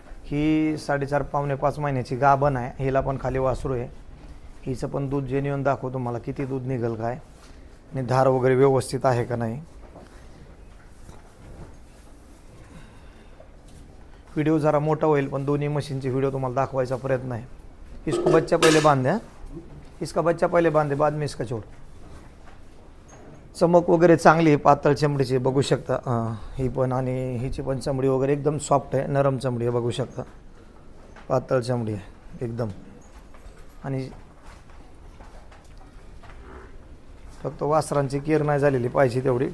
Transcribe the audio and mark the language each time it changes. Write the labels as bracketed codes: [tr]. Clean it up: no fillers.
[mr] ही 4.5 पावणे 5 महिन्याची गाभण आहे. हिला पण खाली वासरू आहे. हिचं पण दूध जेन्युइन दाखवू तुम्हाला किती दूध निघेल काय, आणि धार वगैरे व्यवस्थित आहे का नाही. व्हिडिओ जरा मोठा होईल, पण दोन्ही मशीनचे व्हिडिओ तुम्हाला दाखवायचा प्रयत्न आहे. [hi] इसको बच्चा पहिले बांधे. इसका बच्चा पहिले बांधे, बाद में इसका छोड़. [mr] चमक वगैरे चांगली आहे, पातळ चमडीची बघू शकता. ही पण आणि हिची पण चमडी वगैरे एकदम सॉफ्ट आहे, नरम चमडी आहे बघू शकता. पातळ चमडी आहे एकदम. आणि फक्त वासरांची केअर नाही झालेली पाहिजे तेवढी.